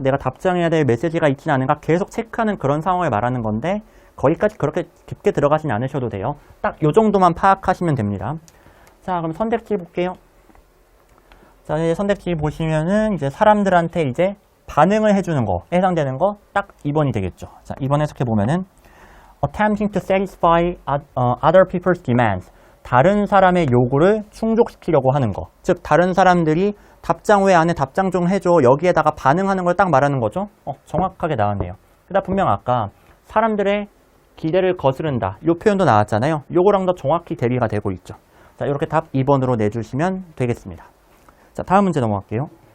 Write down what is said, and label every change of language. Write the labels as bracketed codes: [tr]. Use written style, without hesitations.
[ko] 내가 답장해야 될 메시지가 있지는 않은가? 계속 체크하는 그런 상황을 말하는 건데 거기까지 그렇게 깊게 들어가진 않으셔도 돼요. 딱 요 정도만 파악하시면 됩니다. 자, 그럼 선택지 볼게요. 자, 이제 선택지 보시면은 이제 사람들한테 이제 반응을 해주는 거, 해당되는 거 딱 2번이 되겠죠. 자, 2번 해석해 보면은 [en] attempting to satisfy other people's demands. [ko] 다른 사람의 요구를 충족시키려고 하는 거. 즉, 다른 사람들이 답장 왜 안 해? 답장 좀 해줘. 여기에다가 반응하는 걸 딱 말하는 거죠. 정확하게 나왔네요. 그다음 분명 아까 사람들의 기대를 거스른다. 이 표현도 나왔잖아요. 요거랑 더 정확히 대비가 되고 있죠. 자, 이렇게 답 2번으로 내주시면 되겠습니다. 자, 다음 문제 넘어갈게요.